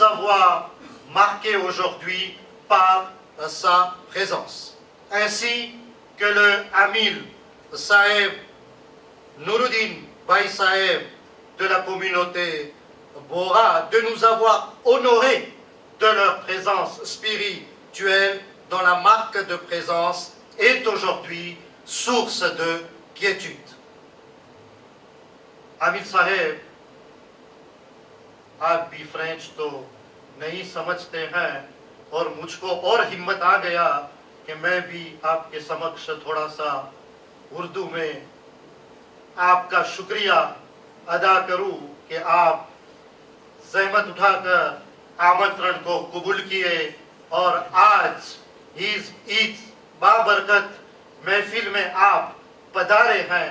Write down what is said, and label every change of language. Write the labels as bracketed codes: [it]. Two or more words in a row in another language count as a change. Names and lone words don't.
[fr] avoir marqués aujourd'hui par sa présence, ainsi que le Amil Saheb Nuruddin Bhai Saheb de la communauté Bora, de nous avoir honorés de leur présence spirituelle dont la marque de présence est aujourd'hui source de quiétude. [ur] عامر صاحب، آپ بھی فرنچ تو نہیں سمجھتے ہیں اور مجھ کو اور ہمت آ گیا کہ میں بھی آپ کے سمکش تھوڑا سا اردو میں آپ کا شکریہ ادا کروں کہ آپ زحمت اٹھا کر آمنترن کو قبول کیے اور آج اس عید بابرکت محفل میں آپ پدھارے ہیں.